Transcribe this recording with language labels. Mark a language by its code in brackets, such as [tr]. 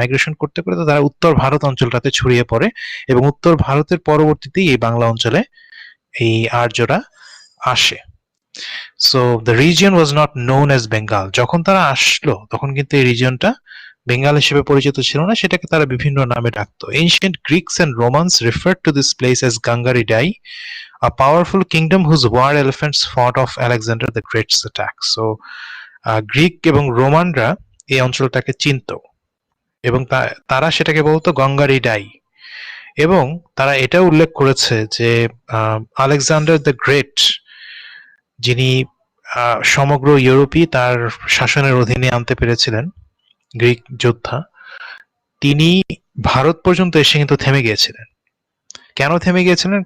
[bn] Migration করতে করতে তারা উত্তর ভারত অঞ্চলটাতে ছড়িয়ে পড়ে, এবং উত্তর ভারতের পরবর্তীতে এই বাংলা অঞ্চলে এই আর্যরা আসে। [en] So the region was not known as Bengal. [bn] যখন তারা আসলো তখন কিন্তু এই রিজিয়নটা বেঙ্গল হিসেবে পরিচিত ছিল না, সেটাকে তারা বিভিন্ন নামে ডাকতো। [en] Ancient Greeks and Romans referred to this place as Gangaridai, a powerful kingdom whose war elephants fought off Alexander the Great's attack. [bn] So Greek এবং রোমানরা এই অঞ্চলটাকে চিনত, এবং তারা সেটাকে বলতো গঙ্গারিডাই। এবং তারা এটা উল্লেখ করেছে যে আলেকজান্ডার দ্য গ্রেট, যিনি সমগ্র ইউরোপই তার শাসনের অধীনে আনতে পেরেছিলেন, গ্রিক যোদ্ধা, তিনি ভারত পর্যন্ত এসে কিন্তু থেমে গিয়েছিলেন। কেন থেমে গিয়েছিলেন?